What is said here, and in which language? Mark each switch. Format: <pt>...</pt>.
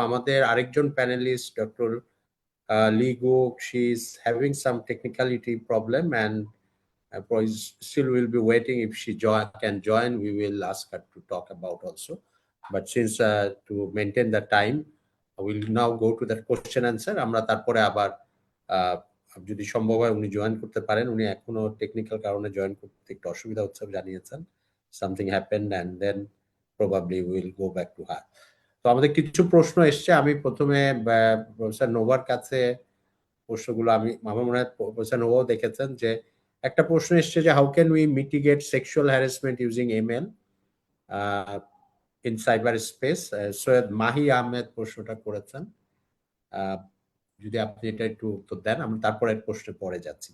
<bn>আমাদের আরেকজন panelist doctor</bn> <en>Lee Gook, she is having some technicality problem, and still will be waiting. If she can join, we will ask her to talk about also. But since to maintain the time, I will now go to that question answer.</en> <bn>আমরা তারপরে আবার যদি সম্ভব হয় উনি join করতে পারেন। উনি এখনো টেকনিক্যাল কারণে জয়েন করতে একটু অসুবিধা হচ্ছে জানিয়েছেন।</bn> <en>Something happened and then probably we will go back to her.</en> <bn>তো আমাদের কিছু প্রশ্ন এসছে। আমি প্রথমে প্রফেসর নোভার কাছে প্রশ্নগুলো আমার মনে হয় প্রফেসর নোভাও দেখেছেন যে একটা প্রশ্ন এসছে যে</bn> <en>How can we mitigate sexual harassment using ML in cyber space.</en> <bn>Syed Mahi Ahmed প্রশ্নটা করেছেন। যদি আপনি এটা একটু উত্তর দেন, আমি তারপরে প্রশ্নে পরে যাচ্ছি।</bn>